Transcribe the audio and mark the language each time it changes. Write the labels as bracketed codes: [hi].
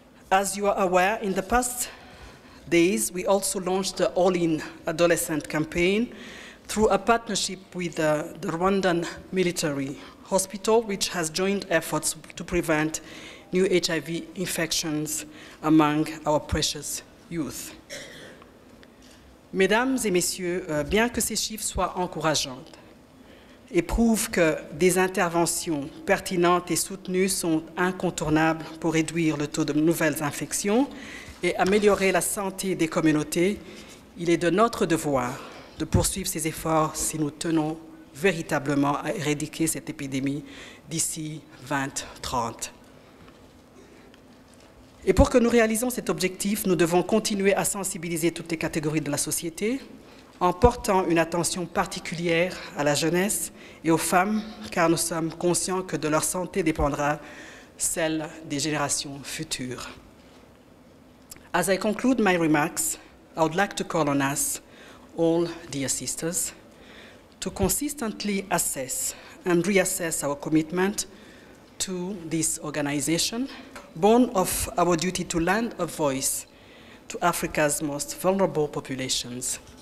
[en] As you are aware, in the past days, we also launched the All-in Adolescent campaign through a partnership with the Rwandan military hospital, which has joined efforts to prevent new HIV infections among our precious youth. [fr] Mesdames et messieurs, bien que ces chiffres soient encourageants et prouvent que des interventions pertinentes et soutenues sont incontournables pour réduire le taux de nouvelles infections et améliorer la santé des communautés, il est de notre devoir de poursuivre ces efforts si nous tenons véritablement à éradiquer cette épidémie d'ici 2030. Et pour que nous réalisons cet objectif, nous devons continuer à sensibiliser toutes les catégories de la société en portant une attention particulière à la jeunesse et aux femmes, car nous sommes conscients que de leur santé dépendra celle des générations futures. [en] As I conclude my remarks, I would like to call on us, all dear sisters, to consistently assess and reassess our commitment to this organization, born of our duty to lend a voice to Africa's most vulnerable populations.